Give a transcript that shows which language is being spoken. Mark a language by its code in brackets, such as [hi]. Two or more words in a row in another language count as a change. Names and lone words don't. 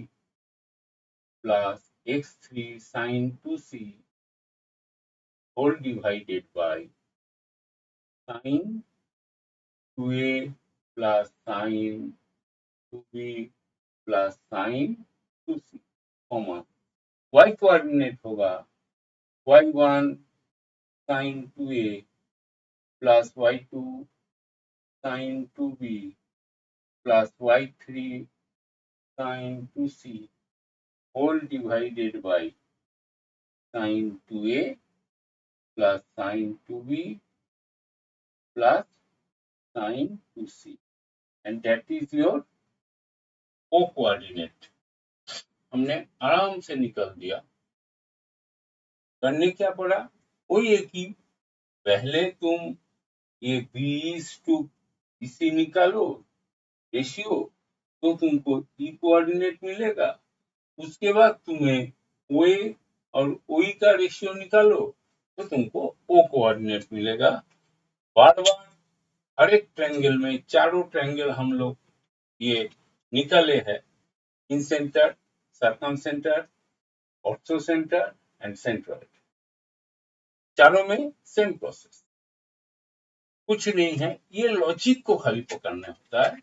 [en] plus x3 sine 2c whole divided by sine 2a plus sine 2b plus sine 2c, common y coordinate होगा y1 sin 2a plus y2 sin 2b plus y3 sin 2c whole divided by sin 2a plus sin 2b plus sin 2c, and that is your o coordinate, [hi] हमने आराम से निकल दिया, करने क्या पड़ा, वही है कि पहले तुम ये b/2 इसी निकालो रेशियो, तो तुमको ई कोऑर्डिनेट मिलेगा, उसके बाद तुम्हें OA और OE का रेशियो निकालो तो तुमको O कोऑर्डिनेट मिलेगा, बार बार हर एक ट्रायंगल में, चारों ट्रायंगल हम लोग ये निकाले हैं, [en] in center, circum center, ortho center and centroid, [hi] चारों में [en] same process, [hi] कुछ नहीं है, ये लॉजिक को खाली पकड़ना होता है।